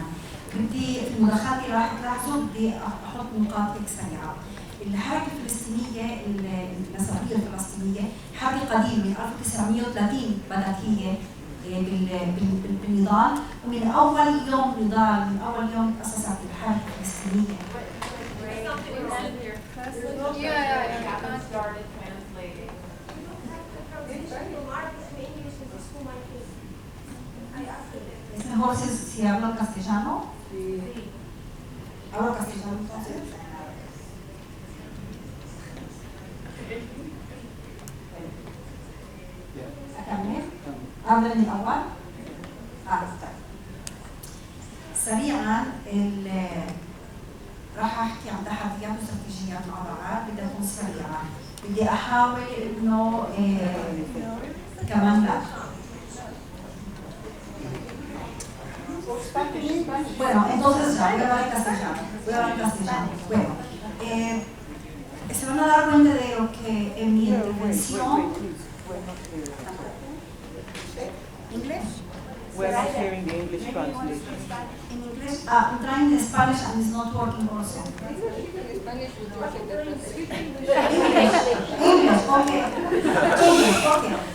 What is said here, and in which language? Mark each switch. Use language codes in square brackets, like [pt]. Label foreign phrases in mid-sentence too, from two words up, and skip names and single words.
[ar] بدي في المداخلات اللي راح تلاحظوا بدي أحط نقاط سريعة. الحركة الفلسطينية النسوية الفلسطينية حركة قديمة من 1930 بدأت هي بالنضال، ومن أول يوم تأسست الحركة الفلسطينية. [es] ¿Es mejor si hablo castellano? Sí. ¿Hablo castellano entonces? [ar] أكمل؟ أبدأ من الأول؟ سريعاً راح أحكي عن تحديات واستراتيجيات مع بعض، بدي أكون سريعة. بدي أحاول إنه كمان لا. [es] Bueno, entonces ya, voy a hablar en castellano. Bueno, se van a dar cuenta de lo que en mi intervención... [en] English? We're not hearing the English translation. In English? I'm trying in Spanish and it's not working also. Spanish would make a difference. English, okay. English, okay.